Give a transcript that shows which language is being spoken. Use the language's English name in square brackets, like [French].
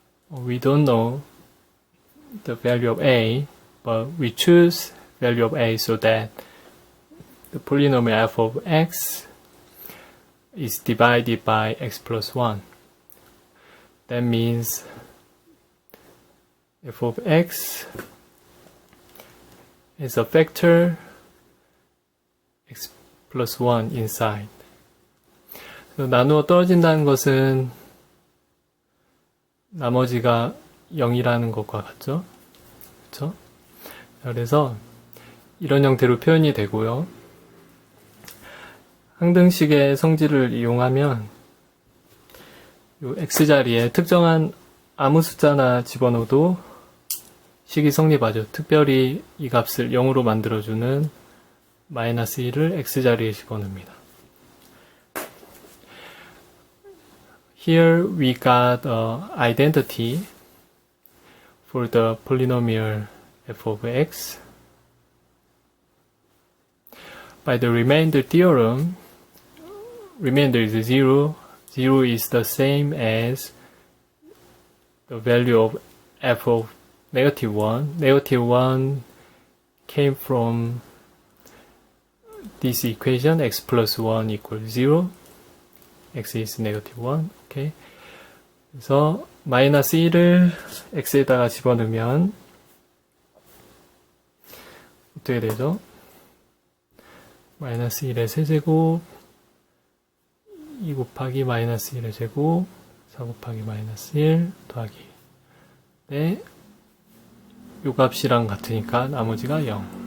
[English] We don't know the value of a, but we choose value of a so that the polynomial f of x is divided by x plus 1. That means f of x is a factor x plus 1 inside. [Korean] 나누어 떨어진다는 것은 나머지가 0이라는 것과 같죠? 그렇죠? 그래서 이런 형태로 표현이 되고요. 항등식의 성질을 이용하면 이 x자리에 특정한 아무 숫자나 집어넣어도 식이 성립하죠. 특별히 이 값을 0으로 만들어주는 마이너스 1을 x자리에 집어넣습니다. [English] Here we got an identity for the polynomial f of x. By the remainder theorem, remainder is 0. 0 is the same as the value of f of negative 1. Negative 1 came from this equation, x plus 1 equals 0. x is negative 1. Okay. [Korean] 그래서 마이너스 1을 x에다가 집어넣으면 어떻게 되죠? 마이너스 1의 세제곱 2 곱하기 마이너스 1의 제곱 4 곱하기 마이너스 1 더하기 네, 요 값이랑 같으니까 나머지가 0.